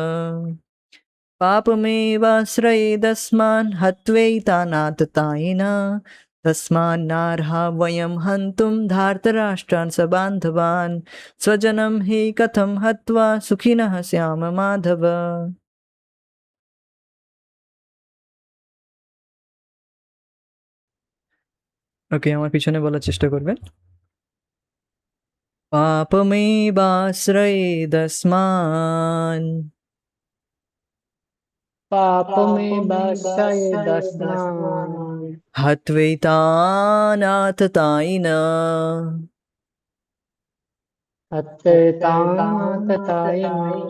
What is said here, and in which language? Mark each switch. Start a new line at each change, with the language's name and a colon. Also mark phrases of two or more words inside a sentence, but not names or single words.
Sanskrit: पापमेवाश्रयेदस्मान् हत्वैतानाततायिना तस्मान्नार्हा वयं हन्तुं धार्तराष्ट्रान् सबान्धवान् स्वजनं हि कथं हत्वा सुखिनः श्याम माधव।
Bangla: ওকে, আমার পিছনে বলার চেষ্টা করবেন।
Sanskrit: पापमेवाश्रयेदस्मान् पापमेवाश्रयेदस्मान् हत्वैतानाततायिना हत्वेतानाततायिनो